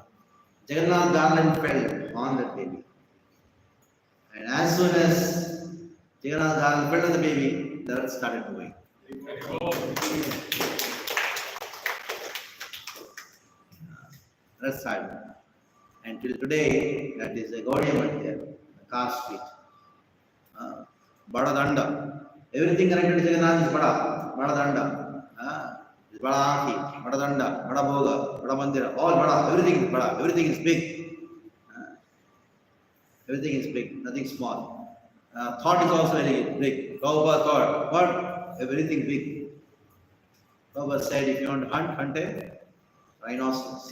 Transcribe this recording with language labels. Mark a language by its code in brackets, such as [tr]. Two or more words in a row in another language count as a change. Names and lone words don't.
[en] Jagannath garland fell on that baby. And as soon as Jagannath garland fell on the baby, the Rath started moving. Rath started. And till today, that is a Gaudiya Math there, the car street. Bada Danda. Everything connected to Jagannath is Bada. Bada Danda. [or] ବଡ଼ ଆରତି, ବଡ଼ ଦାଣ୍ଡ, ବଡ଼ ଭୋଗ, ବଡ଼ ମନ୍ଦିର, [en] all Bada. Everything is Bada. Everything is big. Everything is big, nothing small. Thought is also very big. Prabhupada thought, what? Everything big. Prabhupada said, if you want to hunt a rhinoceros.